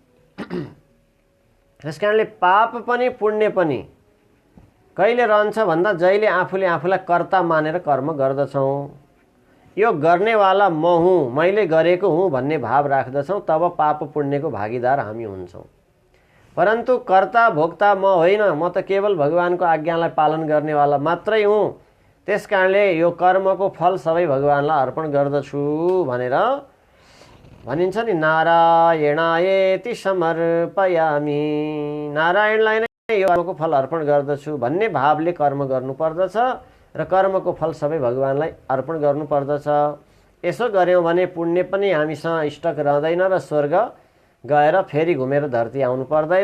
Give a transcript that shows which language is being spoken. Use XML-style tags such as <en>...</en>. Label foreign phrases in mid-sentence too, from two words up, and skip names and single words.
<ne>त्यस कारणले पाप पनि पुण्य पनि कहिले रहन्छ भन्दा जहिले आफूले आफूलाई कर्ता मानेर कर्म गर्दछौँ, यो गर्नेवाला म हुँ, मैले गरेको हुँ भन्ने भाव राख्दछौँ, तब पाप पुण्यको भागीदार हामी हुन्छौँ। परन्तु कर्ता भोक्ता म होइन, म त केवल भगवानको आज्ञालाई पालन गर्नेवाला मात्रै हुँ, त्यस कारणले यो कर्मको फल सबै भगवानलाई अर्पण गर्दछु भनेर भनिन्छ नि,</ne> <sa>नारायणायेति समर्पयामि,</sa> <ne>नारायणलाई नै यो कर्मको फल अर्पण गर्दछु भन्ने भावले कर्म गर्नुपर्दछ र कर्मको फल सबै भगवानलाई अर्पण गर्नुपर्दछ। यसो गऱ्यौँ भने पुण्य पनि हामीसँग स्टक रहँदैन र स्वर्ग गएर फेरि घुमेर धरती आउनु पर्दैन।</ne>